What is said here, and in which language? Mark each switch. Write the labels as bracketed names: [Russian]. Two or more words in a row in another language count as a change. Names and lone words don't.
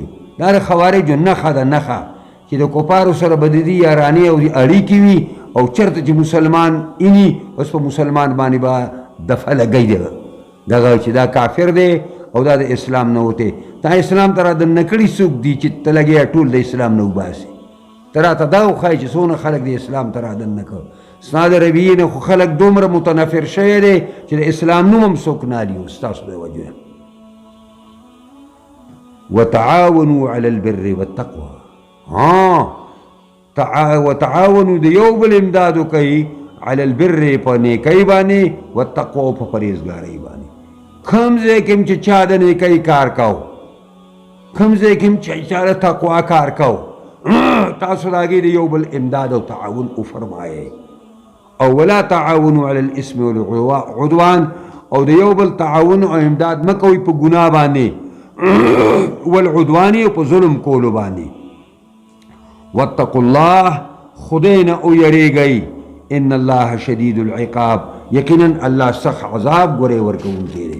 [Pashto] دا د خوارجو نښه ده، نښه چې د کفارو سره به د دې یارانې او اړیکې وي، او چېرته چې مسلمان ایني بس په مسلمان باندې به دفعه لګی دی دغه چې دا کافر دی او دا د اسلام نه وتی. تا اسلام ته رادننه کړي څوک دي چې ته لګیا ټول د اسلام نه وباسي؟ ته راته دا وښایي چې څونه خلک د اسلام ته رادننه کړه. ستا د رویې نه خو خلک دومره متنفر شوی دی چې د اسلام نوم هم څوک نه اخلي ستاسو د وجې نه. [Arabic] وتعاونوا على البر والتقوى، [Pashto] وتعاونوا د یو بل امداد وکئ [Arabic] علی البر [Pashto] په نیکۍ باندې، والتقوى په پرهیزګارۍ باندې. کوم ځای کې چې چا د نیکۍ کار کو، کوم ځای کې چې چا د تقوا کار کو، تاسو د هغې د یو بل امداد او تعاون وفرمایئ. [Arabic] او ولا تعاونوا علی الاسم والعدوان، [Pashto] او د یو بل تعاون او امداد مه کوئ په ګناه باندې، والعدوان او په ظلم کولو باندې. [Arabic] واتقوا الله، [Pashto] خدای نه ویریږئ، [Arabic] ان الله شدید العقاب، [Pashto] یقینا الله سخت عذاب ګورې ورکوونکی دی.